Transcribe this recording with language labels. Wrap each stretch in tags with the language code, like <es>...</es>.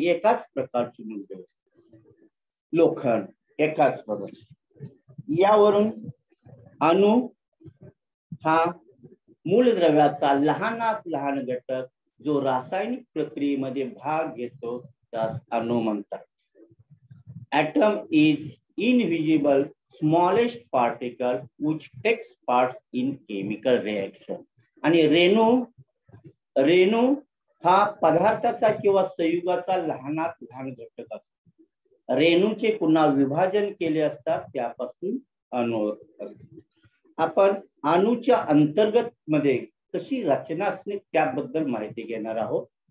<mr>एकाच प्रकारची मूलद्रव्य. लोखंड एकाच प्रकारचे. यावरून अणू हा मूलद्रव्याचा लहानात लहान घटक जो रासायनिक प्रक्रियेमध्ये भाग घेतो त्यास अणू म्हणतात.</mr> <en>Atom is invisible smallest particle which takes part in chemical reaction.</en> <mr>आणि रेणू हा पदार्थाचा किंवा संयुगाचा लहानात लहान घटक असतो. रेणूचे पुन्हा विभाजन केले असतात त्यापासून अणू असतात. आपण अणूच्या अंतर्गत मध्ये कशी रचना असणे त्याबद्दल माहिती घेणार आहोत.</mr>